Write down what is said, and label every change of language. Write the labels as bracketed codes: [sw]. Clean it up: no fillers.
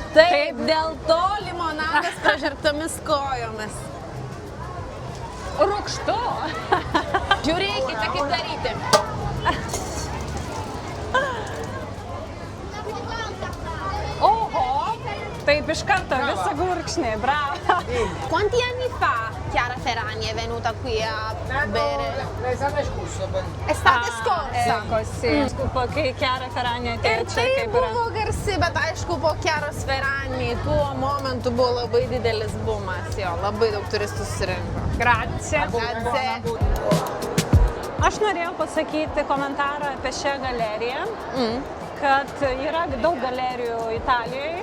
[lt] Taip, dėl to limonadas pražergtomis kojomis. Rūgštu. Žiūrėkite, kaip daryti. Oho, taip iš karto visa gurkšnė, bravo. [it] Quanti anni fa Chiara Ferragni è venuta qui a bere? L'estate scorso. Estate scorsa. Ecco, sì. [lt] Kai Chiara Ferragni atėjo Ir čia, tai kaip yra. buvo garsi, bet aišku, po Chiaros Ferragni tuo momentu buvo labai didelis bumas, jo, labai daug turistų susirinko. [it] Grazie. Grazie. [lt] Aš norėjau pasakyti komentarą apie šią galeriją, kad yra daug galerijų Italijoje.